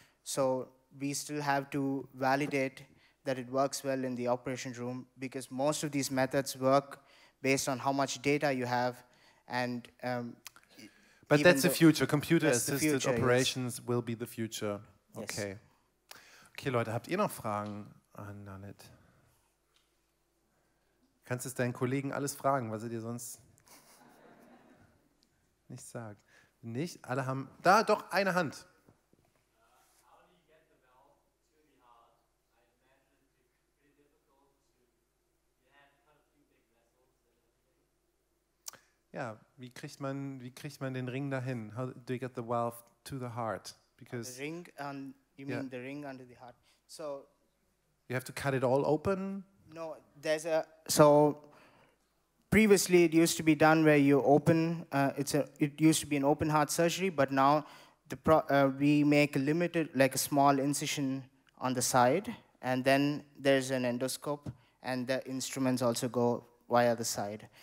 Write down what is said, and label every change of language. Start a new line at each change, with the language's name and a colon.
English: So we still have to validate that it works well in the operation room because most of these methods work based on how much data you have and. But that's the future. Computer-assisted operations will be the future. Okay. Yes.
German: Okay, Leute, habt ihr noch Fragen an Lalith? Kannst es deinen Kollegen alles fragen, was er dir sonst nicht sagt? Nicht? Alle haben... Da, doch, eine Hand. Ja, wie kriegt man den Ring dahin?
English: How do you get the valve to the heart? Because the ring, you mean the ring under the heart? So you have to cut it all open? No, so previously it used to be done where you open. It used to be an open heart surgery, but now we make a limited, like a small incision on the side, and then there's an endoscope, and the instruments also go via the side.